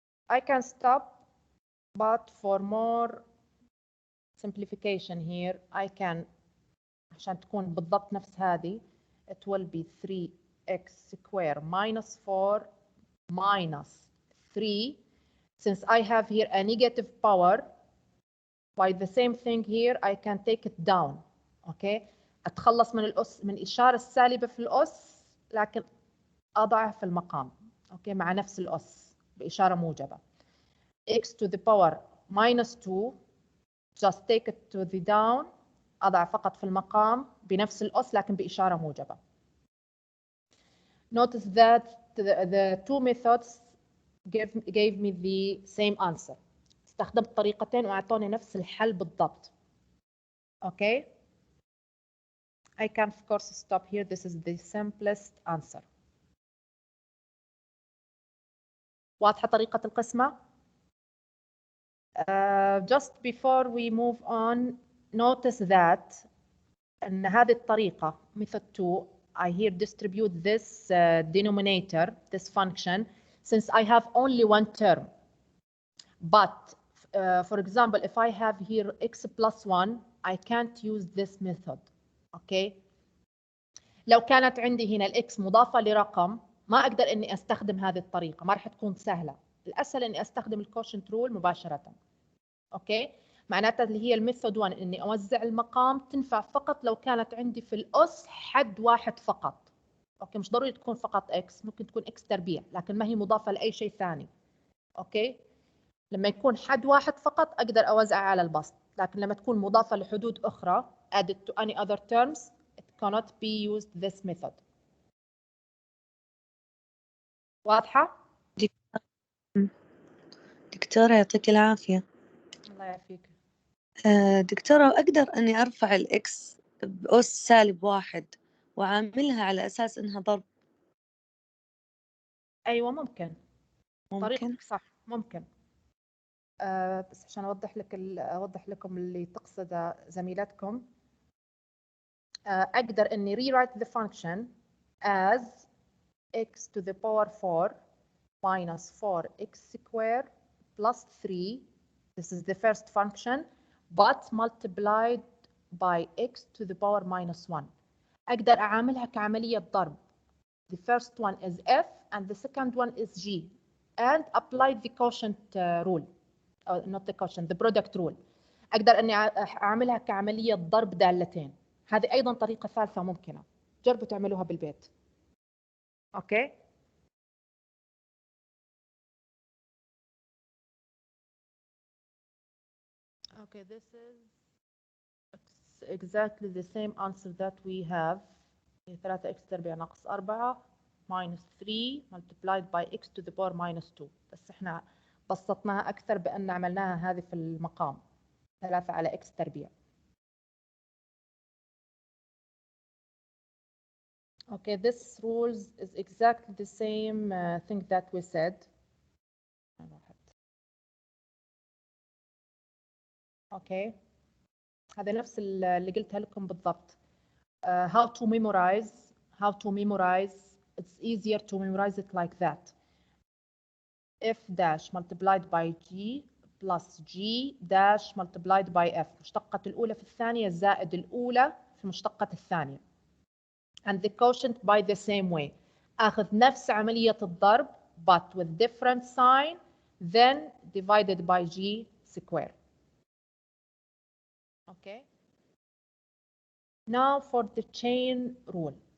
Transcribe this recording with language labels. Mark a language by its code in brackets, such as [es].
[en] I can stop, but for more simplification here, I can [ar] عشان تكون بالضبط نفس هذه [en] it will be 3x squared minus 4 minus 3. Since I have here a negative power, by the same thing here I can take it down. [ar] Okay, أتخلص من الأس من الإشارة السالبة في الأس لكن أضعها في المقام. Okay, مع نفس الأس بإشارة موجبة. [en] x to the power minus 2 just take it to the down [ar] أضع فقط في المقام بنفس الأس لكن بإشارة موجبة. [en] Notice that the two methods gave me the same answer. [ar] استخدمت طريقتين وأعطوني نفس الحل بالضبط. [en] Okay. I can of course stop here. This is the simplest answer. [ar] واضحة طريقة القسمة؟ [en] Just before we move on, notice that [ar] أن هذه الطريقة [en] method 2 I here distribute this denominator, this function, since I have only one term. But for example, if I have here x plus 1, I can't use this method. Okay. [ar] لو كانت عندي هنا الx مضافة لرقم ما أقدر إني أستخدم هذه الطريقة، ما راح تكون سهلة. الأسهل إني أستخدم الكوشنت رول مباشرة. أوكي. معناتها اللي هي الميثود 1 إني أوزع المقام تنفع فقط لو كانت عندي في الأس حد واحد فقط. أوكي، مش ضروري تكون فقط x، ممكن تكون x تربيع لكن ما هي مضافة لأي شيء ثاني. أوكي. لما يكون حد واحد فقط أقدر أوزع على البسط، لكن لما تكون مضافة لحدود أخرى [en] added to any other terms it cannot be used this method. [ar] واضحة؟ دكتورة يعطيك العافية. الله يعافيك. دكتورة أقدر أني أرفع الإكس بأس سالب 1 وعاملها على أساس إنها ضرب؟ أيوة ممكن. ممكن. طريقتك صح، ممكن. بس عشان أوضح لكم اللي تقصده زميلتكم. أقدر إني [en] rewrite the function as x to the power 4 minus 4x squared plus 3. This is the first function, but multiplied by x to the power minus 1. [ar] أقدر أعاملها كعملية ضرب. [en] The first one is f and the second one is g, and apply the quotient rule. Not the quotient, the product rule. [ar] أقدر أني أعملها كعملية ضرب دالتين. هذه أيضا طريقة ثالثة ممكنة. جربوا تعملوها بالبيت. Okay. [en] Okay, this is it's exactly the same answer that we have. 3x [ar] تربيع ناقص [en] 4 minus 3 multiplied by x to the power minus 2. [ar] بس احنا بسطناها أكثر بأن عملناها هذه في المقام 3 على x تربيع. [en] Okay, this rules is exactly the same thing that we said. Okay. [ar] هذا نفس اللي قلتها لكم بالضبط. [en] How to memorize. It's easier to memorize it like that. F dash multiplied by G plus G dash multiplied by F. [ar] مشتقة الأولى في الثانية زائد الأولى في مشتقة الثانية. [en] And the quotient by the same way. [ar] أخذ نفس عملية الضرب [en] but with different sign then divided by G square. Okay. Now for the chain rule.